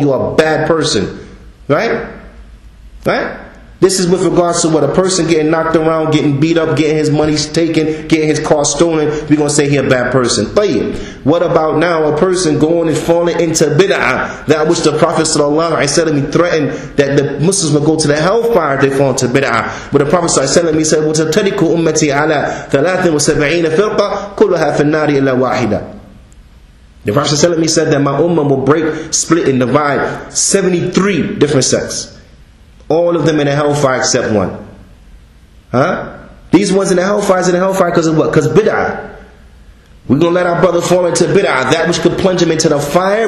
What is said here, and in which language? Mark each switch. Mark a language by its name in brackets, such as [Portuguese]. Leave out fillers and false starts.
[English] You're a bad person. Right? This is with regards to what a person getting knocked around, getting beat up, getting his money taken, getting his car stolen. We're going to say he a bad person. But what about now a person going and falling into bid'ah, that which the Prophet ﷺ threatened that the Muslims will go to the hellfire if they fall into bid'ah. But the Prophet ﷺ said, [Arabic] وَتَتَرِكُ أُمَّتِي عَلَى 73 فِرْقَةً كُلُّهَا فِي النَّارِ إِلَّا وَاحِدًا. [English] The Prophet ﷺ said that my ummah will break, split and divide 73 different sects. All of them in the hellfire except one. These ones in the hellfire is in the hellfire because of what? Because bid'ah. We're going to let our brother fall into bid'ah, that which could plunge him into the fire.